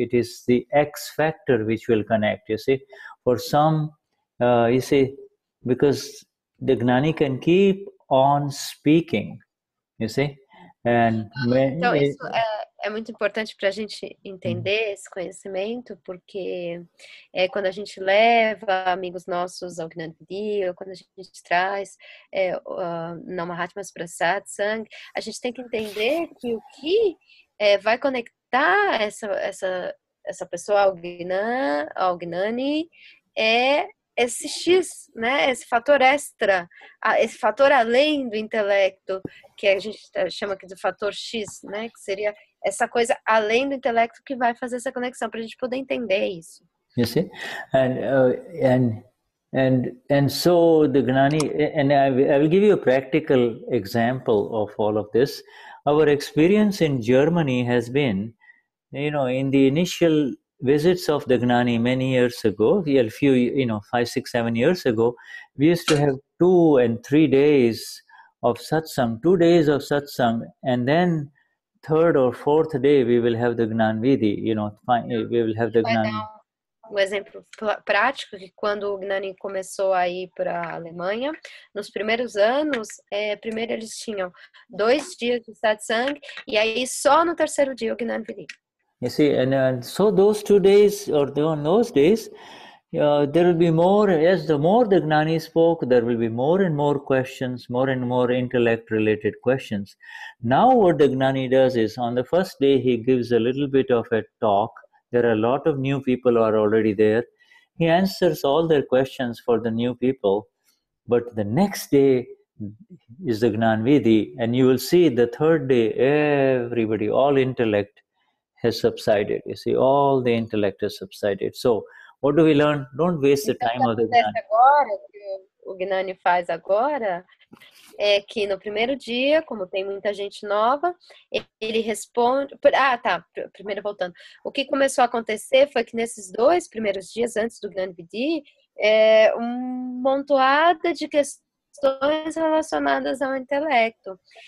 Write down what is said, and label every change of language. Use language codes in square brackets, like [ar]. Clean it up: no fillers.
[en] It is the X factor which will connect, you see. For some, you see, because the Gnani can keep on speaking, you see. And [pt] então, isso é muito importante para a gente entender esse conhecimento, porque quando a gente leva amigos nossos ao Gnani Vidhi, ou quando a gente traz na Mahatmas para Satsang, a gente tem que entender que o que vai conectar essa pessoa ao Gnani é esse X, né? Esse fator extra, esse fator além do intelecto, que a gente chama aqui de fator X, né? Que seria essa coisa além do intelecto que vai fazer essa conexão, para a gente poder entender isso. [en] You see, and so the Gnani, and I will give you a practical example of all of this. Our experience in Germany has been, in the initial visits of the Gnani many years ago, a few, 5, 6, 7 years ago, we used to have 2 and 3 days of satsang, 2 days of satsang, and then 3rd or 4th day we will have the Gnani Vidhi, we will have the Gnani. [pt] Um exemplo prático, que quando o Gnani começou a ir para a Alemanha, nos primeiros anos, primeiro eles tinham 2 dias de satsang, e aí só no 3º dia o Gnani Vidhi. [en] You see, and so those 2 days, or on those days, there will be more, as the more the Gnani spoke, there will be more and more questions, more and more intellect-related questions. Now what the Gnani does is, on the first day, he gives a little bit of a talk. There are a lot of new people who are already there. He answers all their questions for the new people. But the next day is the Gnani Vidhi, and you will see the 3rd day, everybody, all intellect has subsided. You see, all the intellect has subsided. So, what do we learn? Don't waste the time of the Gnani. [pt] Agora, o Gnani faz agora é que no primeiro dia, como tem muita gente nova, ele responde... primeiro voltando. O que começou a acontecer foi que nesses 2 primeiros dias antes do Gnani Vidhi, uma montoada de questões relacionadas ao intelecto.